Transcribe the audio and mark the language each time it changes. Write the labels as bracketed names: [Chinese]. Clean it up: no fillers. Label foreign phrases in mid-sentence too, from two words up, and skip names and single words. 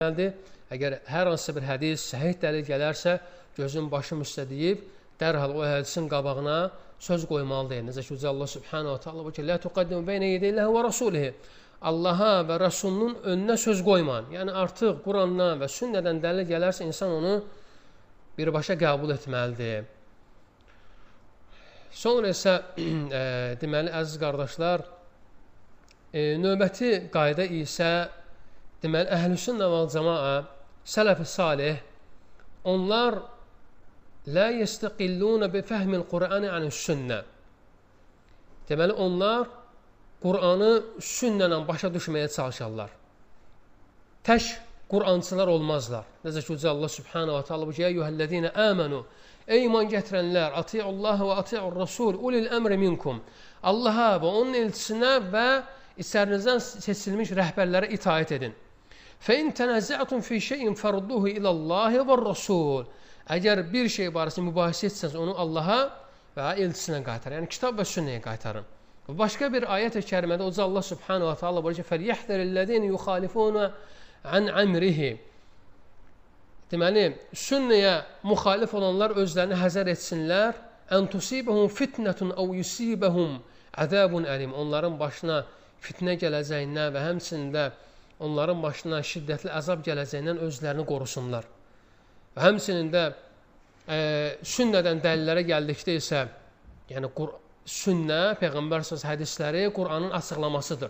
[Azerbaijani] Əgər hər hansı bir hədis səhih dəlil gələrsə, gözün başım üstə deyib, dərhal o hədisin qabağına söz qoymalıdır. Necə ki, Allah [Arabic] سبحانه وتعالى [Azerbaijani] bu ki, [Arabic] "لا تقدموا بين يدي الله ورسوله." [Azerbaijani] Allaha və Rasulunun önünə söz qoyman. Yəni artıq Qurandan və sünnədən dəlil gələrsə, insan onu birbaşa qəbul etməlidir. Sonra isə deməli, əziz qardaşlar, növbəti qayda isə deməli, [Arabic] أهل السنة والجماعة, [Azerbaijani] sələf-i salih, onlar [Arabic] لا يستقلون بفهم القرآن عن السنة. [Azerbaijani] Deməli, onlar Qur'anı sünnə ilə başa düşməyə çalışarlar. Tək Qur'ancılar olmazlar. Necə ki, Allah [Arabic] سبحانه وتعالى [Azerbaijani] bu ki, [Arabic] "أيها الذين آمنوا." [Azerbaijani] Ey iman gətirənlər, [Arabic] أطيعوا الله وأطيعوا الرسول أولي الأمر منكم. [Azerbaijani] Allaha və onun elçisinə və içərinizdən seçilmiş rəhbərlərə itaət edin. [Arabic] فَاِنْ تَنَزَعْتُمْ فِي شَيْءٍ فَرُدُّهُ إِلَى اللّٰهِ وَالرَّسُولِ. [Azerbaijani] Əgər bir şey barəsində mübahisə etsəniz, onu Allaha və elçisinə qaytarın. Yəni, kitab və sünnəyə qaytarın. Başqa bir ayət-i kərimədə Uca Allah [Arabic] سبحانه وتعالى [Azerbaijani] buyurur ki, [Arabic] فَلْيَحْذَرِ الَّذِينَ يُخَالِفُونَ عَنْ عَمْرِهِ. [Azerbaijani] Deməli, sünnəyə müxalif olanlar özlərini həzər etsinlər. [Arabic] أَنْ تُصِيبَهُمْ فِتْنَةٌ أَوْ يُصِيبَهُمْ عَذَابٌ əlim. [Azerbaijani] Onların başına fitnə gələcəyindən və həmçində onların başına şiddətli əzab gələcəyindən özlərini qorusunlar. Və həmçinin də sünnədən dəlillərə gəldikdə isə, yəni sünnə, Peyğəmbər s.ə.v hədisləri Qur'anın açıqlamasıdır.